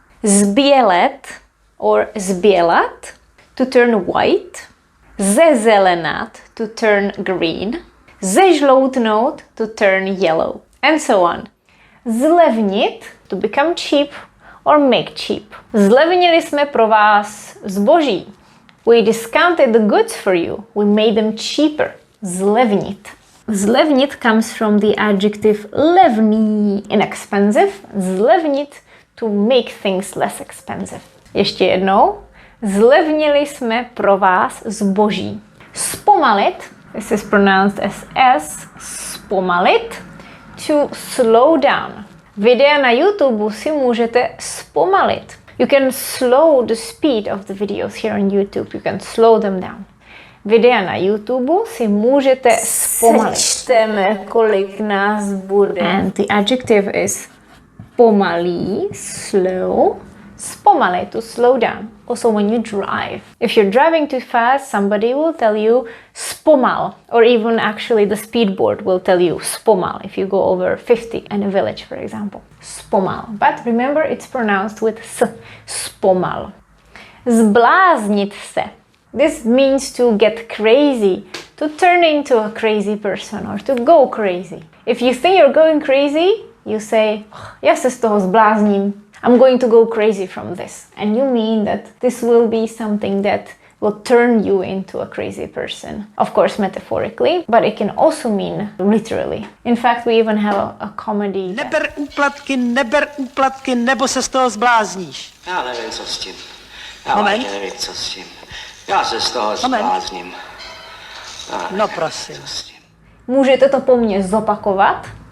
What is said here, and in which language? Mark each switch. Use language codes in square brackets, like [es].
[en] Zbělet or zbělat, to turn white. Zezelenat, to turn green. Zežloutnout, to turn yellow. And so on. Zlevnit, to become cheap or make cheap. [cs] Zlevnili jsme pro vás zboží. [en] We discounted the goods for you. We made them cheaper. Zlevnit. Zlevnit comes from the adjective levný, inexpensive. Zlevnit, to make things less expensive. [cs] Ještě jednou. Zlevnili jsme pro vás zboží. [en] Zpomalit, this is pronounced as S, zpomalit, to slow down. [cs] Videa na YouTube si můžete zpomalit. [en] You can slow the speed of the videos here on YouTube. You can slow them down. [cs] Videa na YouTube si můžete zpomalit. Sečteme, kolik nás bude. [en] And the adjective is pomalý, slow. Zpomalit, to slow down. Also when you drive. If you're driving too fast, somebody will tell you zpomal. Or even actually the speedboard will tell you zpomal if you go over 50 in a village, for example. Zpomal. But remember, it's pronounced with s. Zpomal. Zbláznit se. This means to get crazy, to turn into a crazy person or to go crazy. If you think you're going crazy, you say, [cs] já se z toho zblázním. [en] I'm going to go crazy from this. And you mean that this will be something that will turn you into a crazy person. Of course, metaphorically, but it can also mean literally. In fact, we even have a comedy. [cs] Neber úplatky, nebo se z toho zblázníš. Já nevím, co s tím. Já vlastně nevím, co s tím. Já se z toho zblázním. No prosím. Můžete to po mně zopakovat?